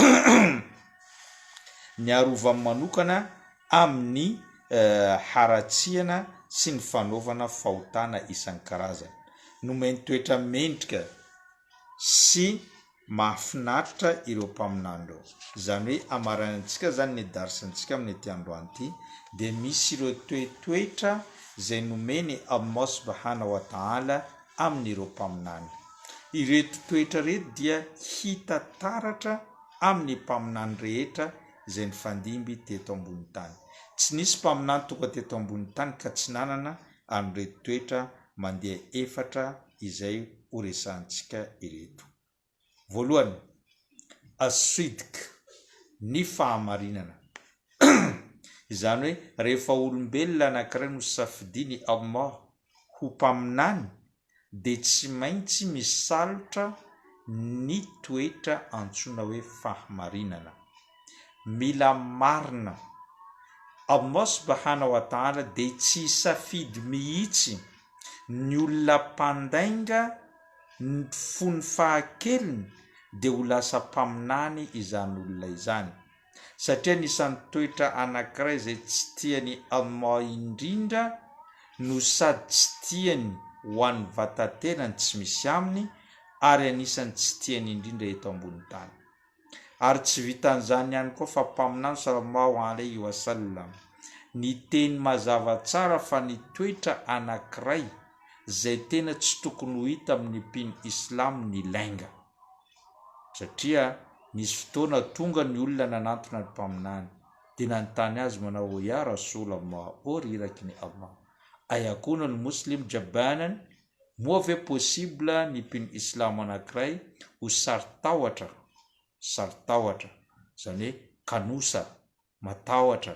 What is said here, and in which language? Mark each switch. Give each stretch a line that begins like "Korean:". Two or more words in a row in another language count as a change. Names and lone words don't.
Malagasy: niarova manokana amin'ny haratsiana sy ny fanaovana fahotana isan-karazany nomeny toetra mendrika sy mahafinaritra ireo mpaminany reo. Zany hoe amaranantsika zany ny darsantsika amin'ny ety androany ity dia misy ireo toetoetra zay nomeny Allah
Arabic: سبحانه وتعالى
Malagasy: amin'ireo mpaminany. Ireto toetra reto dia hita taratra amin'ny mpaminany rehetra zay nifandimby teto ambony tany. Tsy nisy mpaminany tonga teto ambony tany ka tsy nanana an'ireto toetra mandeha efatra izay horesantsika ireto. Voalohany, as-sidq, ny fahamarinana. Izany hoe rehefa olombelona anankiray no safidiny Allah ho mpaminany dia tsy maintsy misalotra ny toetra antsoina hoe fahamarinana. Mila marina Allah
Arabic: سبحانه وتعالى
Malagasy: dia tsy safidy mihitsy ny olona mpandainga ny fony fahakeliny dia ho lasa mpaminany izany olona izany, satria nisan'ny toetra anankiray izay tsy tiany Allah indrindra no sady tsy tiany ho an'ny vatantenany tsy misy aminy ary anisany tsy tiany indrindra eto ambony tany. Ary tsy vitan'izany ihany koa fa mpaminany
Arabic: صلى الله عليه وسلم
Malagasy: ny teny mazava tsara fa ny toetra anankiray zay tena tsy tokony ho hita amin'ny mpino islam ny lainga, satria nisy fotoana tonga ny olona nanantona ny mpaminany dia nanontany azy manao
Arabic: يا رسول الله,
Malagasy: o riraky ny Allah, ayakuna ny muslim jabanan, moa ve possible ny mpino islam anankiray ho saritahotra, zany hoe kanosa, matahotra.